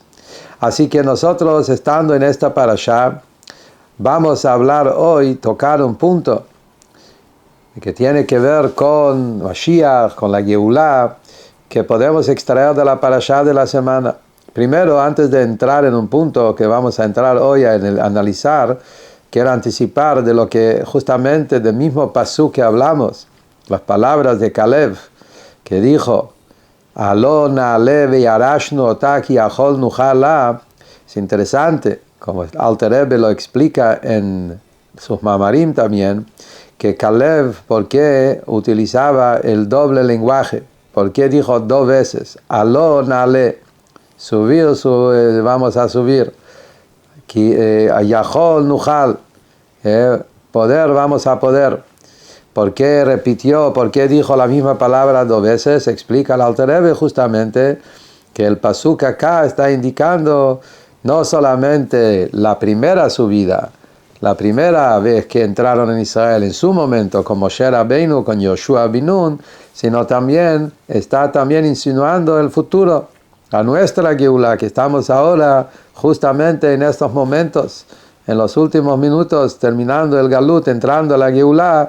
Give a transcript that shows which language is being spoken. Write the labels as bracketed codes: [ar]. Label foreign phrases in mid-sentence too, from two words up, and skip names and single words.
[es] Así que nosotros, estando en esta parashá, vamos a hablar hoy, tocar un punto que tiene que ver con Mashiach, con la Geulá, que podemos extraer de la parashá de la semana. Primero, antes de entrar en un punto que vamos a entrar hoy a analizar, quiero anticipar de lo que justamente del mismo pasuk que hablamos, las palabras de Caleb, que dijo: [he] עלה נעלה וירשנו אתה כי יכול נוכל. [es] Es interesante, como Alter Rebbe lo explica en sus mamarim también, que Caleb, ¿por qué utilizaba el doble lenguaje? ¿Por qué dijo 2 veces? [he] עלה נעלה, [es] vamos a subir. [he] כי יכול נוכל, [es] poder, vamos a poder. ¿Por qué repitió? ¿Por qué dijo la misma palabra 2 veces? Explica el Alter Rebbe justamente que el pasuk acá está indicando no solamente la primera subida, la primera vez que entraron en Israel en su momento con Moshe Rabbeinu, con Yoshua bin Nun, sino también está insinuando el futuro, a nuestra Geulá, que estamos ahora justamente en estos momentos, en los últimos minutos, terminando el Galut, entrando a la Geulá.